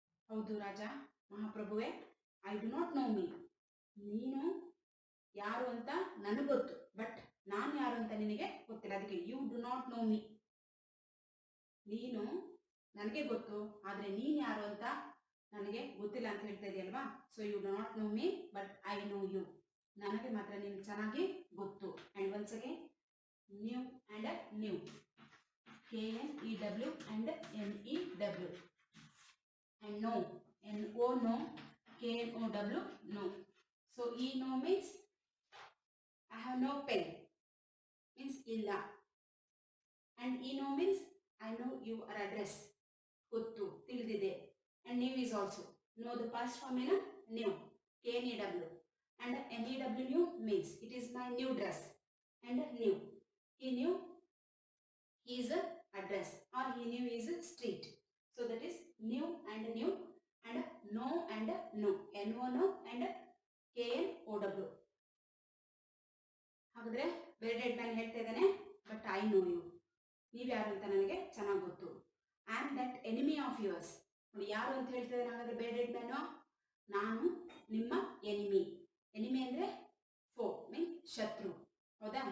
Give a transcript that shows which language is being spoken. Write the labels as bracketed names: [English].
[Kannada] ಹೌದು ರಾಜ, ಮಹಾಪ್ರಭುವೆ, [English] I do not know me, [Kannada] ನೀನು ಯಾರು ಅಂತ ನನಗೆ ಗೊತ್ತು, ಬಟ್ ನಾನು ಯಾರು ಅಂತ ನಿನಗೆ ಗೊತ್ತಿಲ್ಲ. ಅದಕ್ಕೆ [English] you do not know me, [Kannada] ನೀನು ನನಗೆ ಗೊತ್ತು ಆದರೆ ನೀನು ಯಾರು ಅಂತ ನನಗೆ ಗೊತ್ತಿಲ್ಲ ಅಂತ ಹೇಳ್ತಾ ಇದೆಯಲ್ವಾ. [English] so you do not know me but I know you, [Kannada] ನನಗೆ ಮಾತ್ರ ನೀನು ಚೆನ್ನಾಗಿ ಗೊತ್ತು. [English] And once again knew and new, KNEW and NEW, and no, NO no, KNOW no. So no means I have no pen, means illa, and no means I know your address, [Kannada] ಗೊತ್ತು, ತಿಳಿದಿದೆ. [English] And new is also, know the past form in new, KNEW, and NEW new means it is my new dress, and new, he knew his address or he knew his street. So that is new and new, and no and no, NO no and KNOW. [Kannada] ಹಾಗಾದ್ರೆ ಬೇರ್ಡೆಡ್ man ಹೇಳ್ತಾ ಇದ್ದಾನೆ, [English] but I know you, [Kannada] ನೀವು ಯಾರು ಅಂತ ನನಗೆ ಚೆನ್ನಾಗಿ ಗೊತ್ತು. [English] I am that enemy of yours. [Kannada] ನೋಡಿ ಯಾರು ಅಂತ ಹೇಳ್ತಾ ಇದ್ದಾನೆ ಹಾಗಾದ್ರೆ ಬೇರ್ಡೆಡ್ ಮ್ಯಾನು, ನಾನು ನಿಮ್ಮ ಎನಿಮಿ. ಎನಿಮಿ ಅಂದರೆ ಫೋ ಮೀನ್ ಶತ್ರು, ಹೌದಾ.